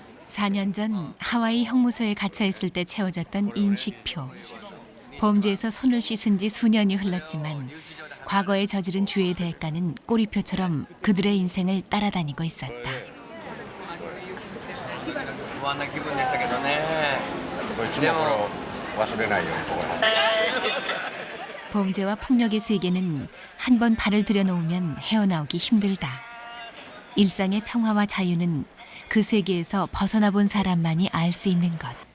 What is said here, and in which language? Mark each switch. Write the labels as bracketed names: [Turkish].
[Korean] 4년 전 하와이 형무소에 갇혀 있을 때 채워졌던 인식표. 범죄에서 손을 씻은 지 수년이 흘렀지만 과거에 저지른 죄의 대가는 꼬리표처럼 그들의 인생을 따라다니고 있었다. [Japanese] 不安な気分でしたけどね。でも忘れないように。 [Korean] 범죄와 폭력의 세계는 한 번 발을 들여놓으면 헤어나오기 힘들다. 일상의 평화와 자유는 그 세계에서 벗어나 본 사람만이 알 수 있는 것.